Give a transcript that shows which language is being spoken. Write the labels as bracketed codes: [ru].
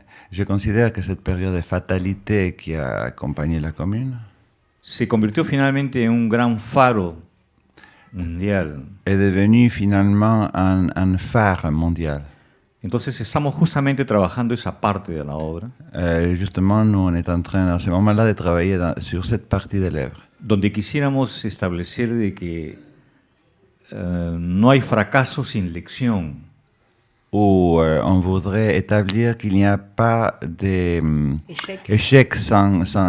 [fr] Je considère que cette période de fatalité qui a accompagné la commune [es] se convirtió finalmente en un gran faro mundial. [fr] Est devenu finalement un phare mondial. [es] Entonces estamos justamente trabajando esa parte de la obra. [fr] Justement, nous on est en train à ce moment-là de travailler sur cette partie des lèvres. [es] Donde quisiéramos establecer de que no hay fracaso sin lección. [fr] Où on voudrait établir qu'il n'y a pas d'échec sans